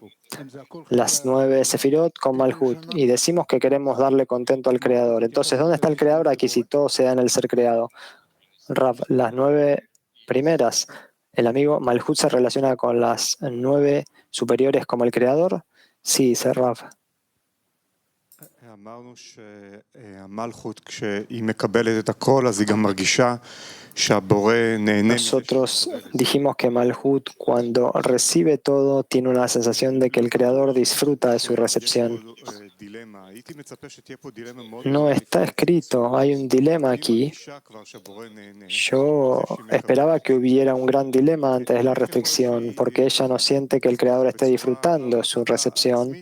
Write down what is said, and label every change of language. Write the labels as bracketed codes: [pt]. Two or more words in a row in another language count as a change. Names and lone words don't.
[es] Las 9 Sefirot con Malhut. Y decimos que queremos darle contento al creador. Entonces, ¿dónde está el creador aquí si todo se da en el ser creado? Rab, las 9 primeras. El amigo Malhut se relaciona con las 9 superiores como el creador. Sí, dice Rab. [he] אמרנו שהמלכות כשהיא מקבלת את הכל אז היא גם מרגישה שהבורא נהנה. [es] Nosotros dijimos que Malhut cuando recibe todo tiene una sensación de que el creador disfruta de su recepción. No está escrito, hay un dilema aquí. Yo esperaba que hubiera un gran dilema antes de la restricción, porque ella no siente que el creador esté disfrutando su recepción.